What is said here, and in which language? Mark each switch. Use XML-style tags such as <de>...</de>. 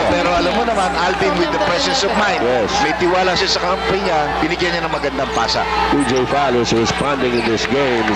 <tl>Pero alam mo naman,</tl> <en>Alvin with the presence of mind. Yes.</en> <tl>May tiwala siya sa kampi niya. Binigyan niya ng magandang pasa.</tl> <en>EJ File is responding in this game.</en>